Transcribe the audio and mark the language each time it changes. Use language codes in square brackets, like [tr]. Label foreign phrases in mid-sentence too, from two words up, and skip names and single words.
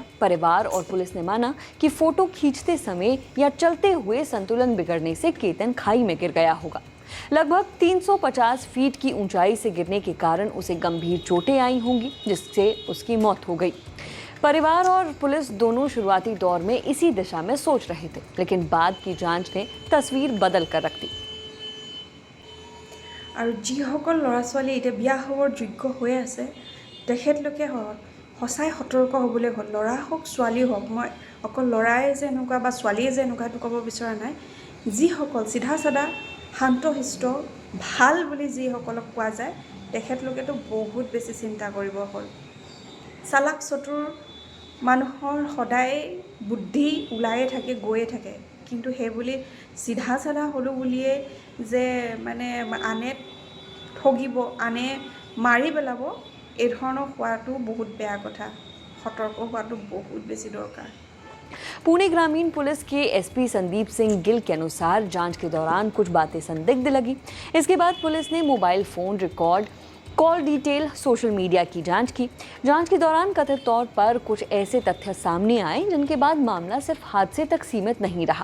[hi] परिवार और पुलिस ने माना कि फोटो खींचते समय या चलते हुए संतुलन बिगड़ने से केतन खाई में गिर गया होगा। लगभग 350 फीट की ऊंचाई से गिरने के कारण उसे गंभीर चोटें आई होंगी, जिससे उसकी मौत हो गई। परिवार और पुलिस दोनों शुरुआती दौर में इसी दिशा में सोच रहे थे, लेकिन बाद की जांच ने तस्वीर बदल कर रख दी। [as] আৰু যিসকল ল'ৰা ছোৱালী এতিয়া বিয়া হ'বৰ যোগ্য হৈ আছে, তেখেতলোকে সঁচাই সতৰ্ক হ'বলৈ হ'ল। ল'ৰা হওক ছোৱালী হওক, মই অকল ল'ৰাই যে এনেকুৱা বা ছোৱালীয়ে যে এনেকুৱা সেইটো ক'ব বিচৰা নাই। যিসকল চিধা চাধা শান্তশিষ্ট ভাল বুলি যিসকলক কোৱা যায়, তেখেতলোকেতো বহুত বেছি চিন্তা কৰিব হ'ল। চালাক চতুৰ মানুহৰ সদায় বুদ্ধি ওলায়ে থাকে, গৈয়ে থাকে। কিন্তু সেইবুলি চিধা চাধা হ'লোঁ বুলিয়ে যে মানে আনে ঠগিব, আনে মাৰি পেলাব, এই ধৰণৰ হোৱাটো বহুত বেয়া কথা। সতৰ্ক হোৱাটো বহুত বেছি দৰকাৰ। [hi] पुणे ग्रामीण पुलिस के एसपी संदीप सिंह गिल के अनुसार जांच के दौरान कुछ बातें संदिग्ध लगी। इसके बाद पुलिस ने [en] mobile phone record, call detail, social media [hi] की जांच की। जांच के दौरान कथित तौर पर कुछ ऐसे तथ्य सामने आए जिनके बाद मामला सिर्फ हादसे तक सीमित नहीं रहा।